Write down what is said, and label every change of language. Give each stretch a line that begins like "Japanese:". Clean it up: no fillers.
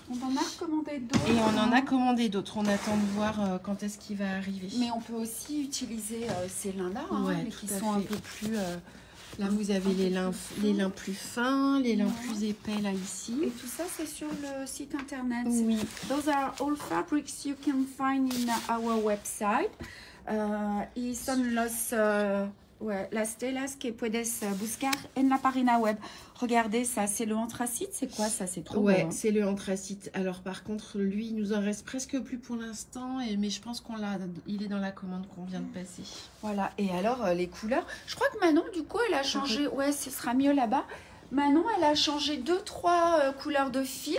French: On en a commandé d'autres. Et on en a commandé d'autres. On attend de voir quand est-ce qu'il va arriver. Mais on peut aussi utiliser ces lins-là, hein, ouais, mais qui sont un peu plus Là, vous avez les lins plus fins, les lins plus épais, là, ici. Et tout ça, c'est sur le site internet. Oui.
English: Those are all fabrics you can find in our website.
Spanish: Y son los las telas que puedes buscar en la página web.
French: Regardez ça, c'est le anthracite. C'est quoi ça? C'est trop beau. Ouais, c'est le anthracite. Alors par contre, lui, il nous en reste presque plus pour l'instant, mais je pense il est dans la commande qu'on vient de passer. Voilà. Et alors les couleurs. Je crois que Manon, du coup, elle a changé. Ouais, ce sera mieux là-bas. Manon, elle a changé 2-3 couleurs de fil.